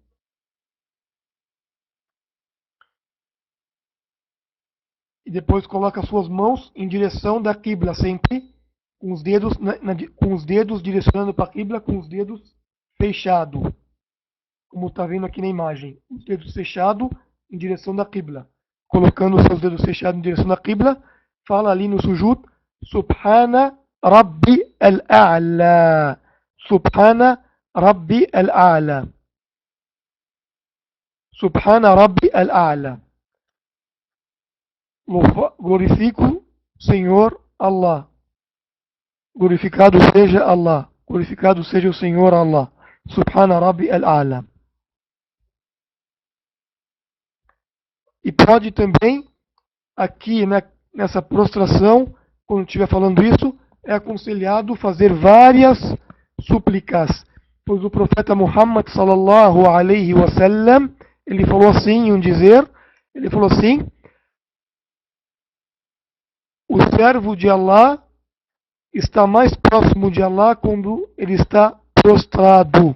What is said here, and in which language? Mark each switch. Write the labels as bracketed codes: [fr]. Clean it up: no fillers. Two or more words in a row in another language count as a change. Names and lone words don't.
[pt] E depois coloca as suas mãos em direção da Qibla, sempre com os dedos direcionando para a Qibla, com os dedos fechados. Como está vendo aqui na imagem. Os dedos fechados em direção da Qibla. Colocando os seus dedos fechados em direção da Qibla, fala ali no sujud, [ar] سبحان ربي الأعلى. سبحان ربي الأعلى. سبحان ربي الأعلى. [pt] Glorifico Senhor Allah. Glorificado seja Allah. Glorificado seja o Senhor Allah. [ar] سبحان ربي الأعلى. [pt] E pode também, aqui nessa prostração, quando estiver falando isso, é aconselhado fazer várias súplicas. Pois o profeta Muhammad [ar] صلى الله عليه وسلم, [pt] ele falou assim em um dizer, ele falou assim: o servo de Allah está mais próximo de Allah quando ele está prostrado.